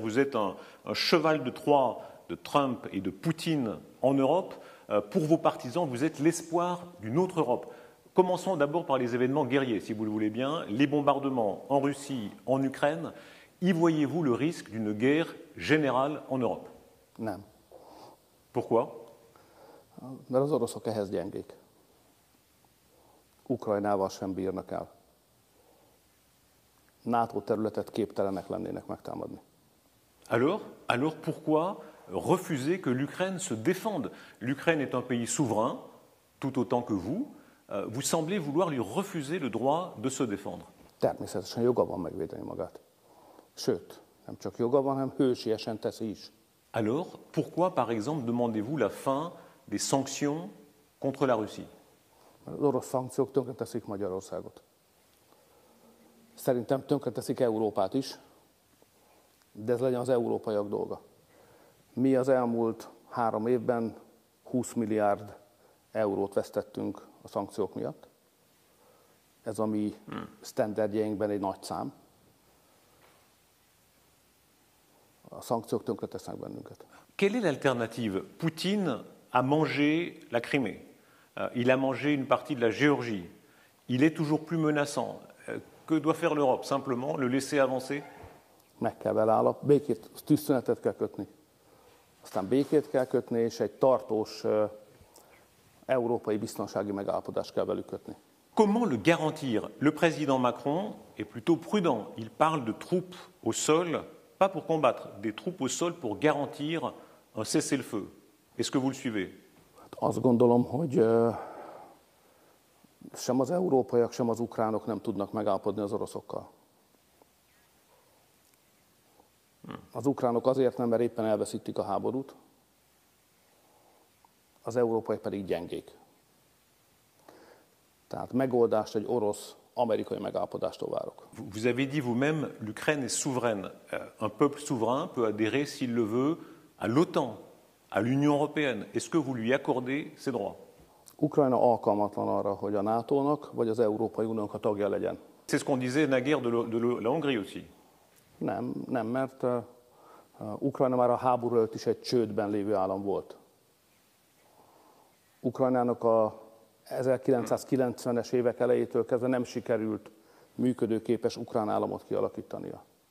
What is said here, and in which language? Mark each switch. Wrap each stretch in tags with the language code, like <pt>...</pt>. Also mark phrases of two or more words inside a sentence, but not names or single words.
<fr>Vous êtes un cheval de Troie de Trump et de Poutine en Europe. Pour vos partisans, vous êtes l'espoir d'une autre Europe. Commençons d'abord par les événements guerriers, si vous le voulez bien. Les bombardements en Russie, en Ukraine. Y voyez-vous le risque d'une guerre générale en Europe?</fr> <hu>Nem.</hu> <fr>Pourquoi?</fr> <hu>Mert az oroszok ehhez gyengék. Ukrajnával sem bírnak el. NATO területet képtelenek lennének megtámadni.</hu> <fr>Alors pourquoi refuser que l'Ukraine se défende? L'Ukraine est un pays souverain, tout autant que vous. Vous semblez vouloir lui refuser le droit de se défendre.</fr> <hu>Természetesen joga van megvédeni magát. Sőt, nem csak joga van, hanem hősiesen teszi is.</hu> <fr>Alors, pourquoi, par exemple, demandez-vous la fin des sanctions contre la Russie?</fr> <hu>Az orosz szankciók tönkreteszik Magyarországot. Szerintem tönkreteszik Európát is, de ez legyen az európaiak dolga. Mi az elmúlt 3 évben 20 milliárd eurót vesztettünk a szankciók miatt. Ez a mi sztenderdjeinkben egy nagy szám. A szankciók tönkretesznek bennünket.</hu> <fr>Quelle est l'alternative? Poutine a mangé la Crimée. Il a mangé une partie de la Géorgie. Il est toujours plus menaçant. Que doit faire l'Europe? Simplement le laisser avancer?</fr> <hu>Meg kell vele békét, tűzszünetet kell kötni. Aztán békét kell kötni, és egy tartós európai biztonsági megállapodást kell velük kötni.</hu> <fr>Comment le garantir? Le président Macron est plutôt prudent. Il parle de troupes au sol, pas pour combattre, des troupes au sol pour garantir un cessez-le-feu. Est-ce que vous le suivez?</fr> <hu>Azt gondolom, hogy sem az európaiak, sem az ukránok nem tudnak megállapodni az oroszokkal. Az ukránok azért nem, mert éppen elveszítik a háborút, az európai pedig gyengék. Tehát megoldást egy orosz-amerikai megállapodástól várok.</hu> <fr>Vous avez dit vous-même, l'Ukraine est souveraine. Un peuple souverain peut adhérer, s'il le veut, à l'OTAN, à l'Union européenne. Est-ce que vous lui accordez ces droits?</fr> <hu>Ukrajna alkalmatlan arra, hogy a NATO-nak vagy az Európai Uniónak a tagja legyen.</hu> <fr>C'est ce qu'on disait naguère de la Hongrie aussi.</fr> <hu>Nem, mert Ukrajna már a háború előtt is egy csődben lévő állam volt. Ukrajnának a 1990-es évek elejétől kezdve nem sikerült működőképes ukrán államot kialakítania.</hu>